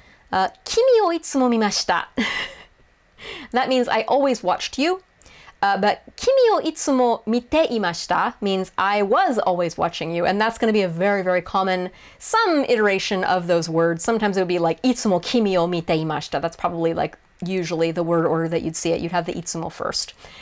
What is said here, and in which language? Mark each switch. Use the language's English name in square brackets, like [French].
[Japanese] Kimi o itsumo mimashita. [English] That means I always watched you. But [Japanese] 君をいつも見ていました [English] means I was always watching you, and that's going to be a very, very common, some iteration of those words. Sometimes it would be like [Japanese] いつも君を見ていました. [English] That's probably like usually the word order that you'd see it. You'd have the いつも first.